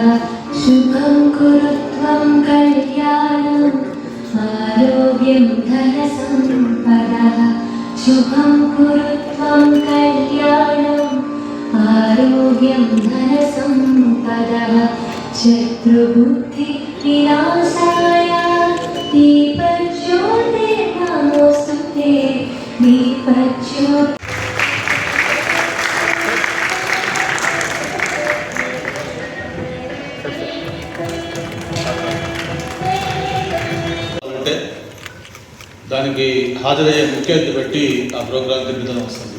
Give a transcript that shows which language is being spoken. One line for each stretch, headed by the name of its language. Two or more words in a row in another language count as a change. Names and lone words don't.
Sanskrit: शुभं कुरु त्वं कल्याणं आरोग्यं धनसम्पदः शुभं कुरु त्वं कल्याणं आरोग्यं धनसम्पदः शत्रुबुद्धि विनाशाय दीपज्योतिर्नमोस्तुते दीपज्योति
Telugu: దానికి హాజరయ్యే ముఖ్య అతిథి బట్టి ఆ ప్రోగ్రాం తిరుగుదల వస్తుంది.